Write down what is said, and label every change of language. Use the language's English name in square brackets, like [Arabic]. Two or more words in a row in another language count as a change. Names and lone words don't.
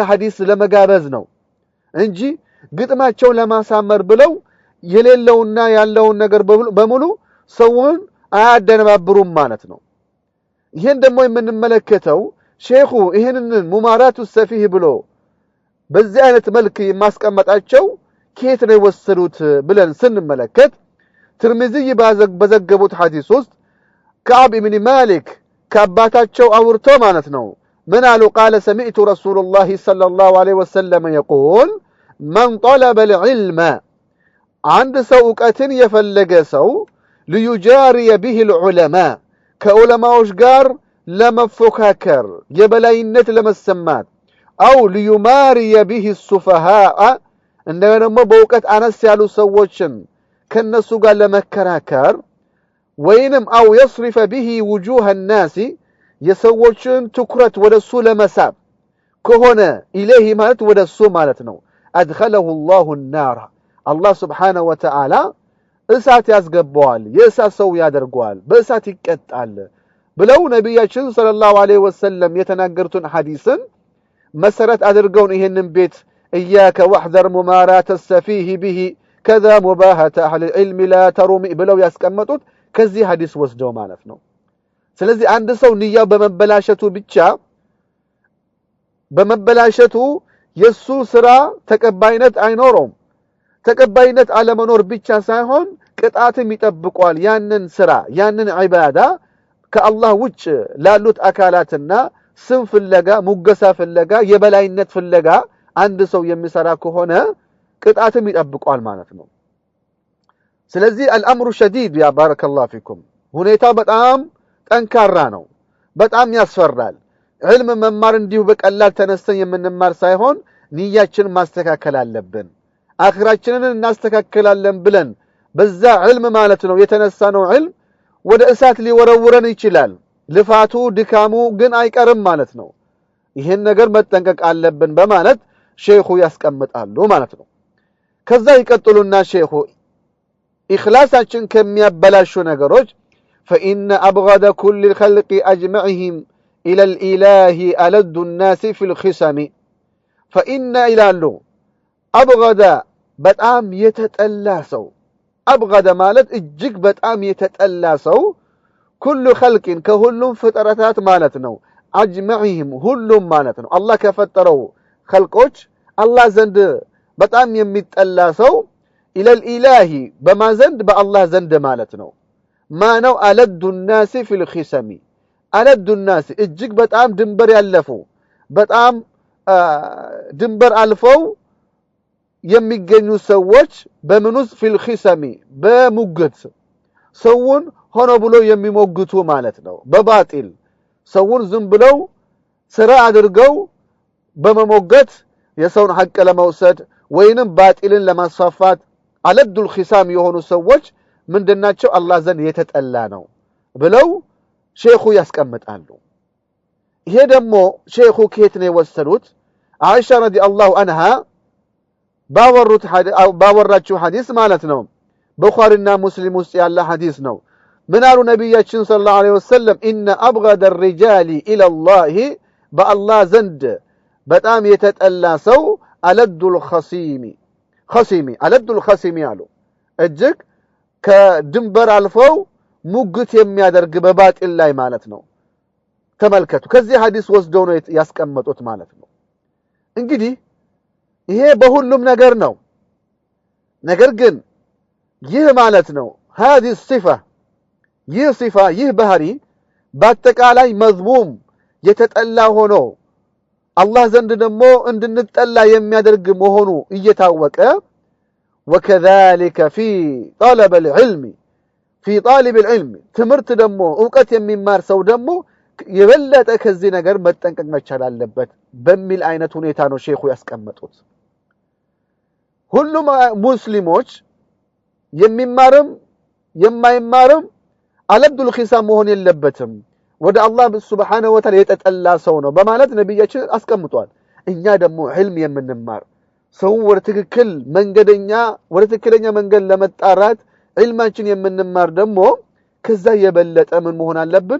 [Amharic] ሐዲስ ለመጋበዝ ነው እንጂ ግጥማቸው ለማሳመር ብለው የሌለውና ያለውን ነገር በሙሉ ሰውን አያደነባብሩም ማለት ነው። ይሄን ደግሞ የምንመለከተው ሼኹ ይሄንን ሙማራቱ السفيه ብሎ በዚህ አይነት መልክ የማስቀመጣቸው ከየት ነው የወሰዱት ብለን ስንመለከት ትርሚዚ በዘገቡት ሐዲስ ውስጥ ከዓብ ኢብኑ ማሊክ ከአባታቸው አውርቶ ማለት ነው ምን አሉ? [Arabic] قال سمعت رسول الله صلى الله عليه وسلم يقول من طلب العلم [Amharic] አንድ ሰው ዕውቀትን የፈለገ ሰው [Arabic] ليجاري به العلماء [Amharic] ከዑለማዎች ጋር ለመፎካከር የበላይነት ለመሰማት [Arabic] أو ليماري به السفهاء [Amharic] እንደገና ደግሞ በዕውቀት አነስ ያሉ ሰዎችን ከነሱ ጋር ለመከራከር ወይንም [Arabic] أو يصرف به وجوه الناس [Amharic] የሰዎችን ትኩረት ወደሱ ለመሳብ ከሆነ ኢለይሂ ማለት ወደሱ ማለት ነው [Arabic] أدخله الله النار الله سبحانه وتعالى [Amharic] እሳት ያስገባዋል፣ የእሳት ሰው ያደርገዋል፣ በእሳት ይቀጣል ብለው ነብያችን [Arabic] صلى الله عليه وسلم [Amharic] የተናገሩትን ሐዲስን መሰረት አድርገው ይሄንን ቤት [Arabic] إياك واحذر ممارات السفيه به كذا مباهة أهل العلم لا ترمي [Amharic] ብለው ያስቀመጡት ከዚህ ሐዲስ ወስደው ማለት ነው። ስለዚህ አንድ ሰው ንያው በመበላሸቱ የሱ ስራ ተቀባይነት አይኖርም። ተቀባይነት አለመኖር ብቻ ሳይሆን ቅጣትም ይጠብቋል። ያንን ስራ ያንን ዒባዳ ከአላህ ውጭ ላሉት አካላትና ስም ፍለጋ፣ ሙገሳ ፍለጋ፣ የበላይነት ፍለጋ አንድ ሰው የሚሰራ ከሆነ ቅጣትም ይጠብቋል ማለት ነው። ስለዚህ [Arabic] الامر شديد يا بارك الله فيكم [Amharic] ሁኔታው በጣም ጠንካራ ነው፣ በጣም ያስፈራል። علم መማር እንዲሁ በቀላል ተነስተን የምንማር ሳይሆን ንያችን ማስተካከል አለብን። አኺራችንን እናስተካክላለን ብለን በዛ علم ማለት ነው የተነሳነው علم ወደ እሳት ሊወረውረን ይችላል። ልፋቱ ድካሙ ግን አይቀርም ማለት ነው። ይሄን ነገር መጠንቀቅ አለብን በማለት ሼኹ ያስቀምጣሉ ማለት ነው። ከዛ ይቀጥሉና ሼኹ ኢኽላሳችን ከሚያበላሹ ነገሮች [Arabic] فإن أبغض كل الخلق أجمعهم إلى الإله ألد الناس في الخصم فإن إلى [Amharic] أبغض በጣም የተጠላ ሰው أبغض ማለት እጅግ በጣም የተጠላ ሰው [Arabic] كل خلق [Amharic] كሁሉም ፍጥረታት ማለት ነው أجمعهم ሁሉም ማለት ነው አላህ ከፈጠረው خلقዎች አላህ ዘንድ በጣም የሚጠላ ሰው [Arabic] إلى الإله [Amharic] በማን ዘንድ በአላህ ዘንድ ማለት ነው ما ነው [Arabic] ألد الناس في الخصم ألد الناس [Amharic] እጅግ በጣም ድንበር ያለፉ በጣም ድንበር አልፈው የሚገኙ ሰዎች በመኑስ [Arabic] في الخصم [Amharic] በሙግት ሰውን ሆኖ ብሎ የሚሞግቱ ማለት ነው። በባጢል ሰውን ዝም ብለው ስራ አድርገው በመሞገት የሰውን ሐቅ ለመውሰድ ወይንም ባጢልን ለማስፋፋት [Arabic] ألد الخصام [Amharic] የሆኑ ሰዎች ምንድናቸው? አላህ ዘንድ የተጠላ ነው ብለው ሼኹ ያስቀምጣሉ። ይሄ ደግሞ ሼኹ ከየት ነው የወሰዱት? አይሻ [Arabic] رضي الله عنها [Amharic] ባወራችው ሐዲስ ማለት ነው። ቡኻሪና ሙስሊም ውስጥ ያለ ሐዲስ ነው። ምን አሉ ነብያችን [Arabic] صلى الله عليه وسلم إن أبغض الرجال إلى الله [Amharic] በአላህ ዘንድ በጣም የተጠላ ሰው አለዱል ኸሲሚ አሉ እጅግ ከድንበር አልፈው ሙግት የሚያደርግ በባጢል ላይ ማለት ነው። ተመልከቱ ከዚህ ሐዲስ ወስደው ነው ያስቀመጡት ማለት ነው። እንግዲህ ይሄ በሁሉም ነገር ነው። ነገር ግን ይህ ማለት ነው [Arabic] هذه الصفة [Amharic] ይህ ሲፋ ይህ ባህሪ በአጠቃላይ መዝሙም የተጠላ ሆኖ አላህ ዘንድ ደግሞ እንድንጠላ የሚያደርግ መሆኑ እየታወቀ [Arabic] وكذلك في طلب العلم في طالب العلم [Amharic] ትምህርት ደግሞ ዕውቀት የሚማር ሰው ደግሞ የበለጠ ከዚህ ነገር መጠንቀቅ መቻል አለበት በሚል አይነት ሁኔታ ነው ሼኹ ያስቀመጡት። ሁሉም ሙስሊሞች የሚማርም የማይማርም [Arabic] ألد الخصام [Amharic] መሆን የለበትም ወደ አላህ [Arabic] سبحانه وتعالى [Amharic] የተጠላ ሰው ነው በማለት ነብያችን አስቀምጧል። እኛ ደግሞ ዒልም የምንማር ሰው ወደ ትክክለኛ መንገድ ለመጣራት ዒልማችን የምንማር ደግሞ ከዛ የበለጠ ምን መሆን አለብን?